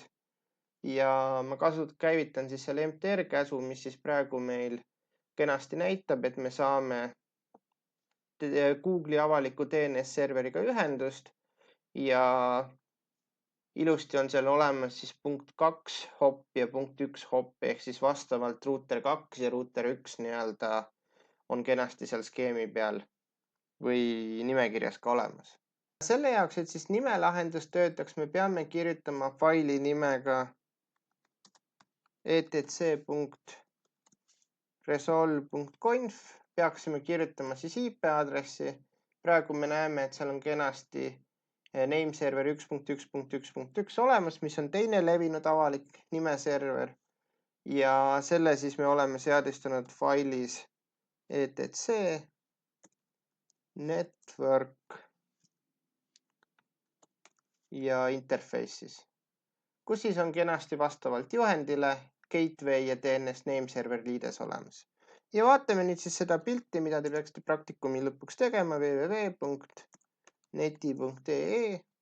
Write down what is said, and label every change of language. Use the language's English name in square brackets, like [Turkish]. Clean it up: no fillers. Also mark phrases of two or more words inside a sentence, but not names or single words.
[Estonian] Ja ma käivitan siis selle mtr-käsu, mis siis praegu meil kenasti näitab, et me saame Google'i avaliku DNS-serveriga ühendust ja ilusti on seal olemas siis punkt 2 hop ja punkt 1 hop ehk siis vastavalt ruuter 2 ja ruuter 1 nii-öelda on kenasti seal skeemi peal või nimekirjas ka olemas. Selle jaoks, et siis nimelahendus töötaks, me peame kirjutama faili nimega etc.resolve.conf, peaksime kirjutama siis IP aadressi. Praegu me näeme, et seal on kenasti nameserver 1.1.1.1 olemas, mis on teine levinud avalik nimeserver ja selle siis me oleme seadistanud failis etc network ja interface'is, kus siis on kenasti vastavalt juhendile gateway ja [English] DNS nameserver [Estonian] liides olemas. Ja vaatame nüüd siis seda pilti, mida te peaksite praktikumi lõpuks tegema www.neti.ee.